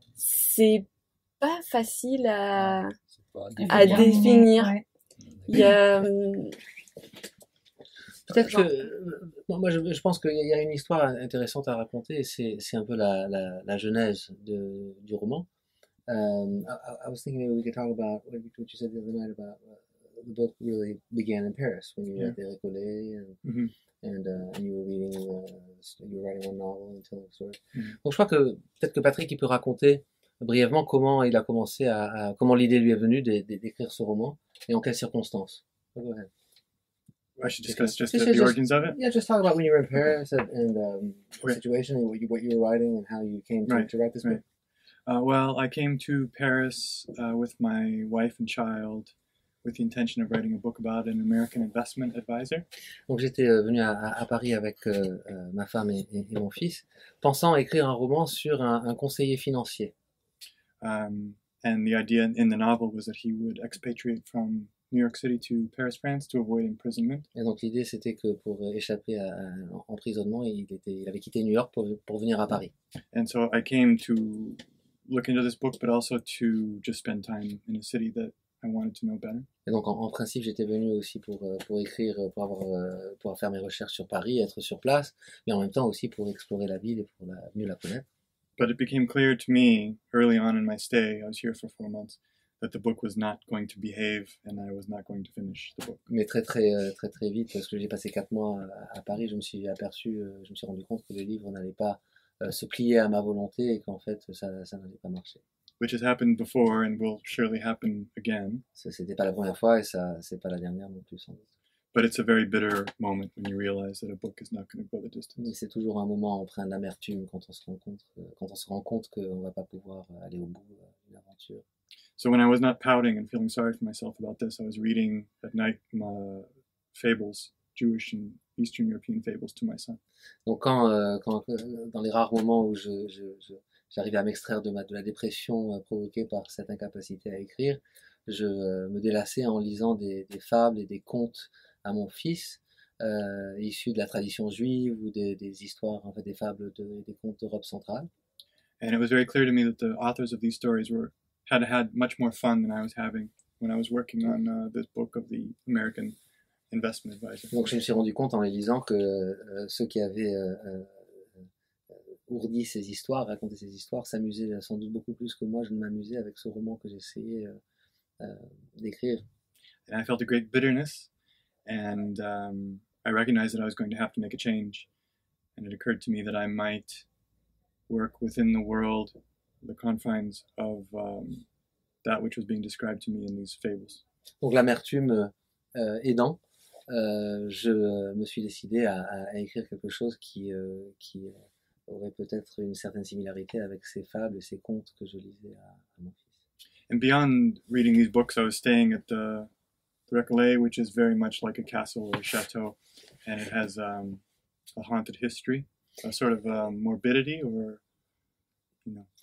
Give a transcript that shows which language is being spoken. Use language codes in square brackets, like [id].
[fr] C'est pas facile à définir. Ouais. Il y a peut-être que moi je pense qu'il y a une histoire intéressante à raconter, et c'est un peu la genèse du roman. [en] I was thinking maybe we could talk about what you said the other night about the book really began in Paris when you were at the Récollet and you were reading you were writing one novel and telling a story. [fr] Donc je crois que peut-être que Patrick il peut raconter brièvement comment il a commencé comment l'idée lui est venue d'écrire ce roman et en quelles circonstances. [en] Go ahead. I should discuss just the origins of it. Yeah, just talk about when you were in Paris and the situation and what you were writing and how you came to write this book. Well, I came to Paris with my wife and child with the intention of writing a book about an American investment advisor. [fr] Donc j'étais venu à Paris avec ma femme et mon fils, pensant écrire un roman sur un conseiller financier. [en] And the idea in the novel was that he would expatriate from New York City to Paris, France, to avoid imprisonment. [fr] Et donc l'idée c'était que pour échapper à emprisonnement, il avait quitté New York pour venir à Paris. [en] And so I came to look into this book, but also to just spend time in a city that I wanted to know better. [fr] Et donc en principe j'étais venu aussi pour écrire, pour faire mes recherches sur Paris, être sur place, mais en même temps aussi pour explorer la ville et pour mieux la connaître. [en] But it became clear to me early on in my stay, I was here for 4 months, that the book was not going to behave and I was not going to finish the book. [fr] Mais très vite, parce que j'ai passé 4 mois à Paris, je me suis rendu compte que le livre n'allait pas se plier à ma volonté et qu'en fait ça n'allait pas marcher. [en] Which has happened before and will surely happen again. [fr] C'était pas la première fois et c'est pas la dernière non plus sans doute. [en] But it's a very bitter moment when you realize that a book is not going to go the distance. [fr] Mais c'est toujours un moment empreint d'amertume quand on se rend compte qu'on va pas pouvoir aller au bout d'une aventure. [en] So when I was not pouting and feeling sorry for myself about this, I was reading at night fables, Jewish and Eastern European fables, to my son. [fr] Donc quand dans les rares moments où j'arrivais à m'extraire de la dépression provoquée par cette incapacité à écrire, je me délassais en lisant des fables et des contes à mon fils, issus de la tradition juive ou des histoires, en fait, des fables, des contes d'Europe centrale. [en] And it was very clear to me that the authors of these stories had much more fun than I was having when I was working on this book of the American Investment Advisor. [fr] Donc je me suis rendu compte en les lisant que ceux qui avaient ourdi ces histoires, raconté ces histoires, s'amusaient sans doute beaucoup plus que moi je ne m'amusais avec ce roman que j'essayais d'écrire. [en] And I felt a great bitterness, and I recognized that I was going to have to make a change. And it occurred to me that I might work within the world, the confines of that which was being described to me in these fables. [fr] Donc l'amertume aidant, je me suis décidé à écrire quelque chose qui aurait peut-être une certaine similarité avec ces fables et ces contes que je lisais à mon fils. [en] And beyond reading these books, I was staying at the Recollet, which is very much like a castle or a chateau, and it has a haunted history, a sort of morbidity or, you know.